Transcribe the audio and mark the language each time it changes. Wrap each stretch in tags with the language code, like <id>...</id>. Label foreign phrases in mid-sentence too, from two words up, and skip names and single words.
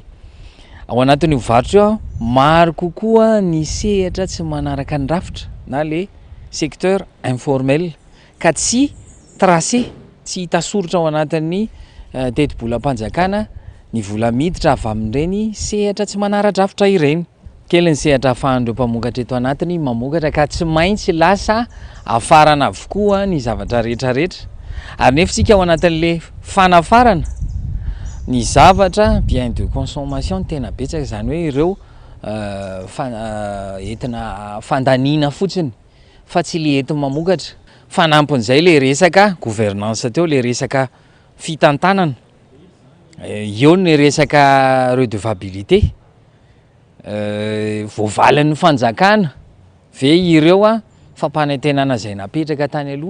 <mg>Ao anatin'io varotra maro kokoa ny sehatra tsy manaraka ny rafitra na</mg> <fr>le secteur informel</fr> <mg>ka tsy tracé, tsy hita soratra ao anatin'ny teti-bolam-panjakana ny vola miditra avy amin'ireny sehatra tsy manara-drafitra ireny. Kely ny sehatra ahafahan'ireo mpamokatra eto anatiny mamokatra ka tsy maintsy lasa afarana avokoa ny zavatra rehetrarehetra. Ary nefa sika ao anatin'le fanafarana ny zavatra</mg> <fr>bien de consommation</fr> <mg>tena betsaka, zany hoe ireo entina fandaniana fotsiny fa tsy le entina mamokatra. Fanampon'izay le resaka gouvernance teo, le resaka fitantanana, eo ny resaka redevabilité, voavalan'ny fanjakana ve ireo a fampanantenana zay napetraka tany aloha.</mg>